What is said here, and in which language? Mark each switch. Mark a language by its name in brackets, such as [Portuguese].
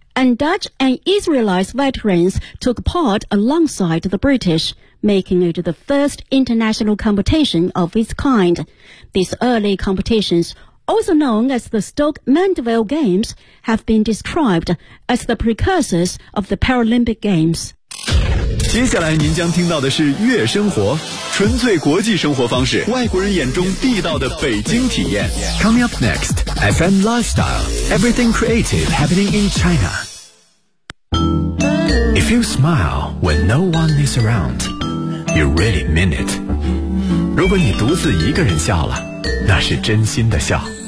[English] And Dutch and Israelite veterans took part alongside the British, making it the first international competition of its kind. These early competitions, also known as the Stoke Mandeville Games, have been described as the precursors of the Paralympic Games. [Chinese] 接下来您将听到的是悦生活，纯粹国际生活方式，外国人眼中地道的北京体验。 [English] Coming up next, FM Lifestyle, everything creative happening in China. If you smile when no one is around, you really mean it. [Chinese] 如果你独自一个人笑了，那是真心的笑。